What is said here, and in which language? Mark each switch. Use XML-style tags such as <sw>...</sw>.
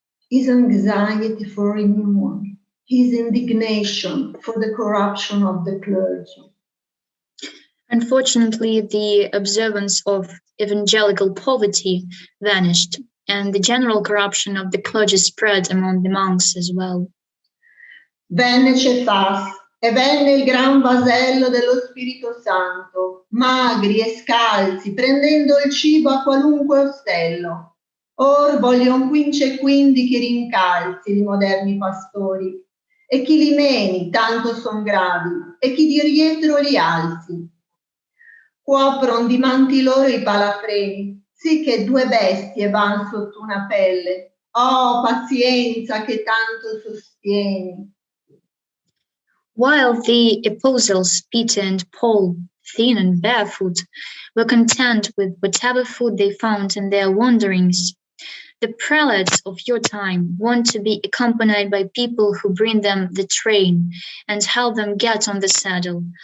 <en>his anxiety for renewal, his indignation for the corruption of the clergy. Unfortunately, the observance of evangelical poverty vanished, and the general corruption of the clergy spread among the monks as well.</en> <it>Venne Cefas e venne il gran vasello dello Spirito Santo, magri e scalzi, prendendo il cibo a qualunque ostello. Or voglion quince e quindi chi rincalzi li moderni pastori, e chi li meni tanto son gravi, e chi di rientro li alzi. Copron di manti loro i palafreni, sì che due bestie van sotto una pelle. Oh, pazienza che tanto sostieni.</it> <en>While the apostles Peter and Paul, thin and barefoot, were content with whatever food they found in their wanderings, the prelates of your time want to be accompanied by people who bring them the train and help them get on the saddle.</en>